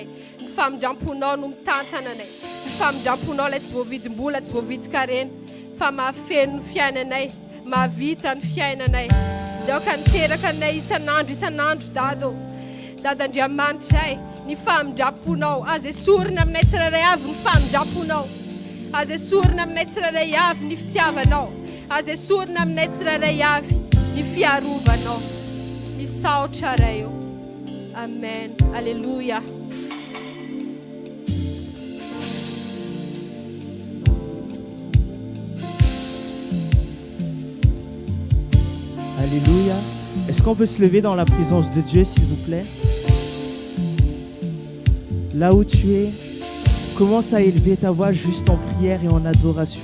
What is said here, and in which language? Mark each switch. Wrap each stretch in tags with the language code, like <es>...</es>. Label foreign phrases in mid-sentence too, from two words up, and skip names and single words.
<mg>ny famindramponao no mitantana anay ny famindramponao ilay tsy voavidim-bola tsy voavidy-karena fa mahafeno ny fiainanay mahavita ny fiainanay dia aoka niteraka anay isan'andro dado Andriamanitra ay ny famindramponao aza esorina aminay tsirairay avy ny famindramponao aza esorina aminay tsirairay avy ny fitiavanao aza esorina aminay tsirairay avy ny fiarovanao misaotra ray eo amen alleluia.</mg> <fr>Alléluia. Est-ce qu'on peut se lever dans la présence de Dieu, s'il vous plaît? Là où tu es, commence à élever ta voix juste en prière et en adoration.</fr>